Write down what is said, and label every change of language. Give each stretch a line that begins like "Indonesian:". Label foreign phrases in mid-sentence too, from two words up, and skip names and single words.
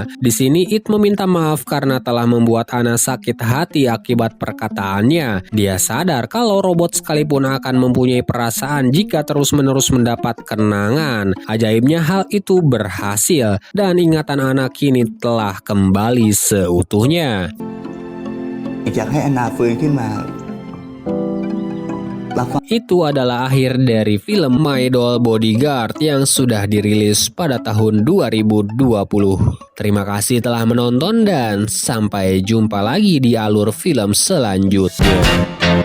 Indonesian: Di sini It meminta maaf karena telah membuat Ana sakit hati akibat perkataannya. Dia sadar kalau robot sekalipun akan mempunyai perasaan jika terus-menerus mendapat kenangan. Ajaibnya hal itu berhasil dan ingatan Ana kini telah kembali seutuhnya.
Thai: อยากให้แอนนาฟื้นขึ้นมา
Indonesian: Itu adalah akhir dari film My Doll Bodyguard yang sudah dirilis pada tahun 2020. Terima kasih telah menonton dan sampai jumpa lagi di alur film selanjutnya.